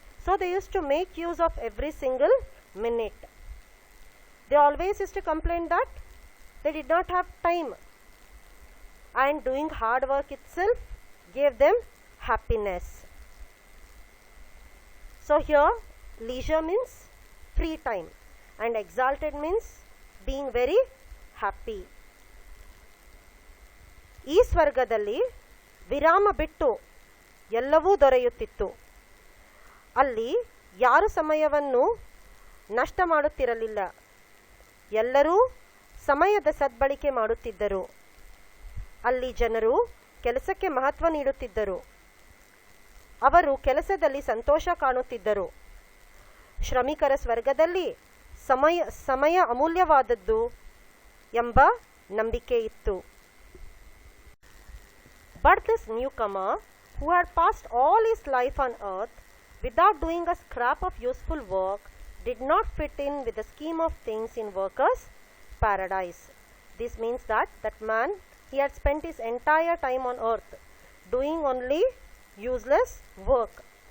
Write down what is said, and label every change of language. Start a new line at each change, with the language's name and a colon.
English: So they used to make use of every single minute. They always used to complain that they did not have time, and doing hard work itself gave them happiness. So here leisure means free time and exalted means being very happy.
Kannada: ಈ ಸ್ವರ್ಗದಲ್ಲಿ ವಿರಾಮ ಬಿಟ್ಟು ಎಲ್ಲವೂ ದೊರೆಯುತ್ತಿತ್ತು. ಅಲ್ಲಿ ಯಾರು ಸಮಯವನ್ನು ನಷ್ಟ ಮಾಡುತ್ತಿರಲಿಲ್ಲ. ಎಲ್ಲರೂ ಸಮಯದ ಸದ್ಬಳಕೆ ಮಾಡುತ್ತಿದ್ದರು. ಅಲ್ಲಿ ಜನರು ಕೆಲಸಕ್ಕೆ ಮಹತ್ವ ನೀಡುತ್ತಿದ್ದರು. ಅವರು ಕೆಲಸದಲ್ಲಿ ಸಂತೋಷ ಕಾಣುತ್ತಿದ್ದರು. ಶ್ರಮಿಕರ ಸ್ವರ್ಗದಲ್ಲಿ ಸಮಯ ಅಮೂಲ್ಯವಾದದ್ದು ಎಂಬ ನಂಬಿಕೆ ಇತ್ತು.
English: But this newcomer, who had passed all his life on earth without doing a scrap of useful work, did not fit in with the scheme of things in workers' paradise. This means that man, he had spent his entire time on earth doing only useless work.